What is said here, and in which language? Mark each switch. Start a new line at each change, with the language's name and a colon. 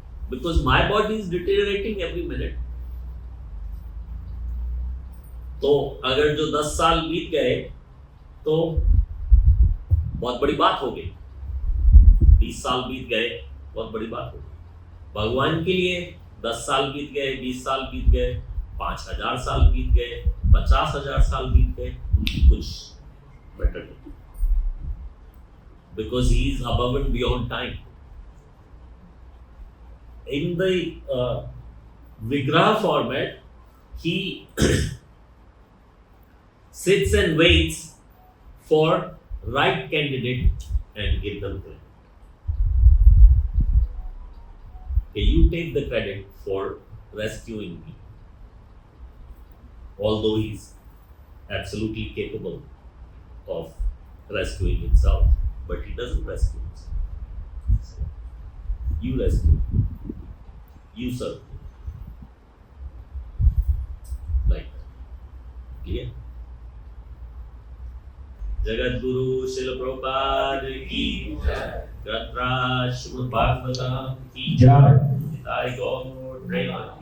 English: Because my body is deteriorating every minute.
Hindi: तो अगर जो 10 साल बीत गए तो बहुत बड़ी बात हो गई, 20 साल बीत गए बहुत बड़ी बात हो गई। भगवान के लिए 10 साल बीत गए, 20 साल बीत गए, 5000 साल बीत गए, 50,000 साल बीत गए, उनकी कुछ मैटर नहीं,
English: Because he is above and beyond time. In the Vigraha format, he sits and waits for right candidate and give them credit. Okay, you take the credit for rescuing me, although he's absolutely capable of rescuing himself, but he doesn't rescue himself. So, you rescue, you serve, like that. Clear?
Hindi: Jagat Guru शिल प्रभुपाद की जय, ग्रंथराज श्रीमद् भागवतम की जय, निताई गौर प्रेम.